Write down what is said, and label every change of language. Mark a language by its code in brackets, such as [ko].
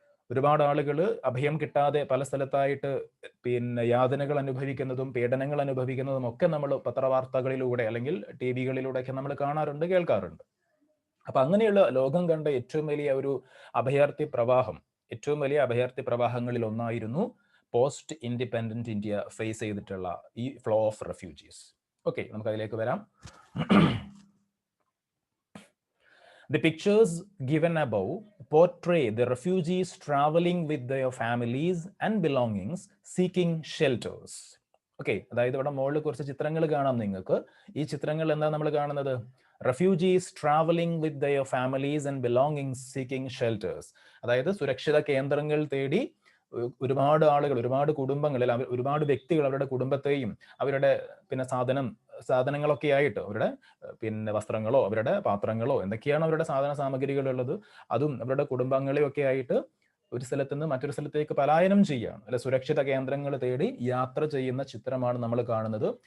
[ml] ഒരുപാട് ആളുകൾ അഭയം കിട്ടാതെ പല സ്ഥലത്തായിട്ട് പിന്നെ യാതനകൾ അനുഭവിക്കുന്നതും പീഡനങ്ങൾ അനുഭവിക്കുന്നതും ഒക്കെ നമ്മൾ പത്രവാർത്തകളിലൂടെ അല്ലെങ്കിൽ TV-കളിലൂടെയൊക്കെ നമ്മൾ കാണാറുണ്ട്, കേൾക്കാറുണ്ട്. അപ്പൊ അങ്ങനെയുള്ള ലോകം കണ്ട ഏറ്റവും വലിയ ഒരു അഭയാർത്ഥി പ്രവാഹം, ഏറ്റവും വലിയ അഭയാർത്ഥി പ്രവാഹങ്ങളിൽ ഒന്നായിരുന്നു പോസ്റ്റ് ഇൻഡിപെൻഡന്റ് ഇന്ത്യ ഫേസ് ചെയ്തിട്ടുള്ള ഈ [en] Flow of refugees. [ml] ഓക്കെ, നമുക്ക് അതിലേക്ക് വരാം. [en] The pictures given above portray the refugees traveling with their families and belongings seeking shelters. [ml] Okay, അതായത് ഇവിടെ മുകളിൽ കുറച്ച് ചിത്രങ്ങൾ കാണാം നിങ്ങൾക്ക്. ഈ ചിത്രങ്ങൾ എന്താ നമ്മൾ കാണുന്നത്? [en] refugees travelling with their families and belongings seeking shelters, [ml] അതായത് സുരക്ഷിത കേന്ദ്രങ്ങൾ തേടി ഒരുപാട് ആളുകൾ, ഒരുപാട് കുടുംബങ്ങളിൽ ഒരുപാട് വ്യക്തികൾ അവരുടെ കുടുംബത്തെയും അവരുടെ പിന്നെ സാധനങ്ങളൊക്കെ ആയിട്ട്, അവരുടെ പിന്നെ വസ്ത്രങ്ങളോ അവരുടെ പാത്രങ്ങളോ എന്തൊക്കെയാണ് അവരുടെ സാധന സാമഗ്രികളുള്ളത്, അതും അവരുടെ കുടുംബങ്ങളെയൊക്കെ ആയിട്ട് ഒരു സ്ഥലത്ത് നിന്ന് മറ്റൊരു സ്ഥലത്തേക്ക് പലായനം ചെയ്യുകയാണ്, അല്ലെ സുരക്ഷിത കേന്ദ്രങ്ങൾ തേടി യാത്ര ചെയ്യുന്ന ചിത്രമാണ് നമ്മൾ കാണുന്നത്.